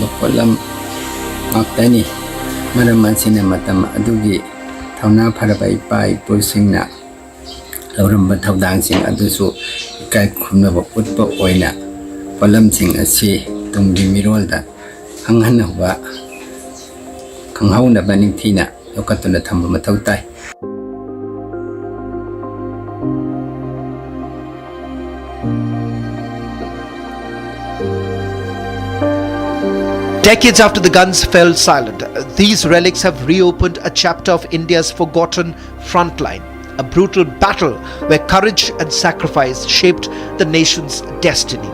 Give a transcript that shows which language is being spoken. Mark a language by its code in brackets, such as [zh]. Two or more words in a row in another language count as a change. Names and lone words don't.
[mni] ꯄꯣꯠꯂꯝ ꯉꯥꯛꯇꯅꯤ ꯃꯔꯝ ꯑꯁꯤꯅ ꯃꯇꯝ ꯑꯗꯨꯒꯤ ꯊꯧꯅꯥ ꯐꯔꯕ ꯏꯄꯥ ꯏꯄꯨꯁꯤꯡꯅ ꯂꯧꯔꯝꯕ ꯊꯧꯗꯥꯡꯁꯤꯡ ꯑꯗꯨꯁꯨ ꯏꯀꯥꯏ ꯈꯨꯝꯅꯕ ꯎꯠꯄ ꯑꯣꯏꯅ ꯄꯣꯠꯂꯝꯁꯤꯡ ꯑꯁꯤ ꯇꯨꯡꯒꯤ ꯃꯤꯔꯣꯜꯗ ꯈꯪꯍꯧꯅꯕ ꯅꯤꯡꯊꯤꯅ ꯌꯣꯛꯈꯠꯇꯨꯅ ꯊꯝꯕ ꯃꯊꯧ ꯇꯥꯏ [en] Decades after the guns fell silent, these relics have reopened a chapter of India's forgotten frontline, a brutal battle where courage and sacrifice shaped the nation's destiny.